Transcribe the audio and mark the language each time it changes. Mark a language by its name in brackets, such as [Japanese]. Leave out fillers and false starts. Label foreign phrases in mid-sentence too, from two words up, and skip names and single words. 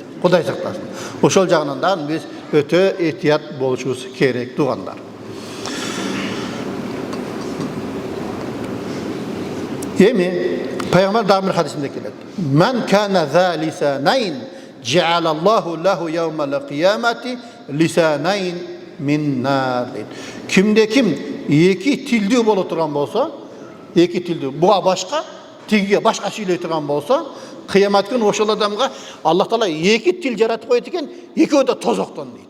[Kyrgyz] Кудай сактасын. Ошол жагынан да биз өтө этият болушубуз керек туугандар. Эми пайгамбар дагы бир хадисинде келет. [Arabic] من كان ذا لسانين جعل الله له يوم القيامة لسانين من نار. [Kyrgyz] Кимде ким эки тилдүү боло турган болсо, эки тилдүү, буга башка, тигиге башка сүйлөй турган болсо, кыямат күнү ошол адамга Аллах Таала эки тил жаратып койот экен, экөө да тозоктон дейт.